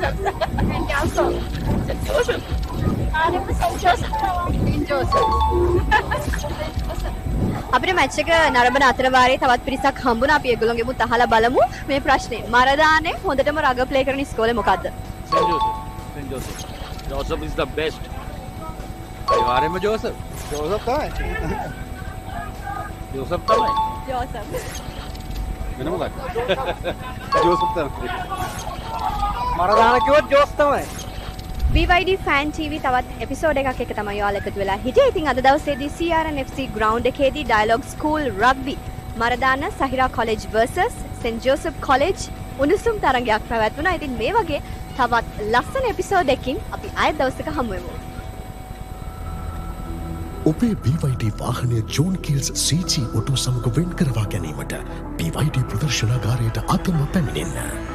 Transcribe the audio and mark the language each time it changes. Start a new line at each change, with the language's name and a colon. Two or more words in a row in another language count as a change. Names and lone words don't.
Sinhala: සෙන්ට් ජෝසප්. සෙන්ට් ජෝසප්. ආනෙම සෙන්ට් ජෝසප්. සෙන්ට් ජෝසප්. අපිට මැච් එක නරඹන අතර වාරයේ තවත් පිරිසක් හම්බුණා. අපි ඒගොල්ලෝගෙමුත් අහලා බලමු මේ ප්‍රශ්නේ. මරදානේ හොඳටම
English: rugby play
Sinhala: කරන ඉස්කෝලේ මොකද්ද? සෙන්ට් ජෝසප්. සෙන්ට් ජෝසප්. ජෝසප්
English: is the best.
Sinhala: අනිවාර්යයෙන්ම ජෝසප්. ජෝසප් තමයි. ජෝසප් තමයි. ජෝසප්. වෙන මොකක්ද? ජෝසප් තමයි. මරදාන කිව්වොත් ජෝස් තමයි. BYD Fan TV තවත් එපිසෝඩ් එකක් එක තමයි ඔයාලා එකතු වෙලා හිටියේ. ඉතින් අද දවසේදී
English: CRNFC ground
Sinhala: එකේදී
English: dialogue school rugby
Sinhala: මරදාන සහිරා college versus St Joseph college උණුසුම් තරගයක් පැවැත්වුණා. ඉතින් මේ වගේ තවත් ලස්සන එපිසෝඩ් එකකින් අපි ආයෙත් දවසක හමු වෙමු. ඔබේ BYD වාහනය ජෝන් කිල්ස් CG ඔටෝ සමග වෙන් කරවා ගැනීමට BYD ප්‍රදර්ශනාගාරයට අතම පැමිණෙන්න.